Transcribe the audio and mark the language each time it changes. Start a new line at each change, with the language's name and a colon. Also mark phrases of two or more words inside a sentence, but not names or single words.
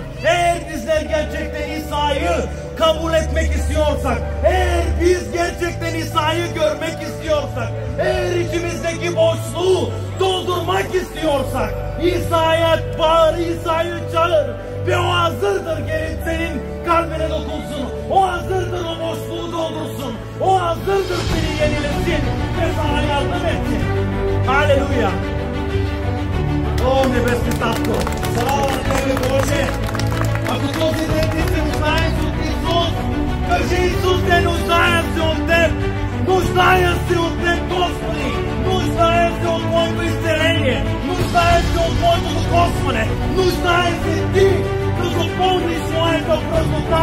Turkish: Eğer bizler gerçekten İsa'yı kabul etmek istiyorsak, eğer biz gerçekten İsa'yı görmek istiyorsak, eğer içimizdeki boşluğu doldurmak istiyorsak, İsa'ya bağır, İsa'yı çağır ve o hazırdır, gelin senin kalbine dokunsun. O hazırdır, o boşluğu doldursun. O hazırdır, seni yenilesin ve sana yardım etsin.
Bulgarian: Алилуя. О небесни Татко, слава Тебе Боже! Ако този ден ти се нуждаеш от Исус, кажи Исус, те нуждаем се от Теб! Нуждаем се от Теб, Господи! Нуждаем се от Твоето изцеление! Нуждаем се от Твоето докосване! Нуждаем се Ти да запълниш моята празнота!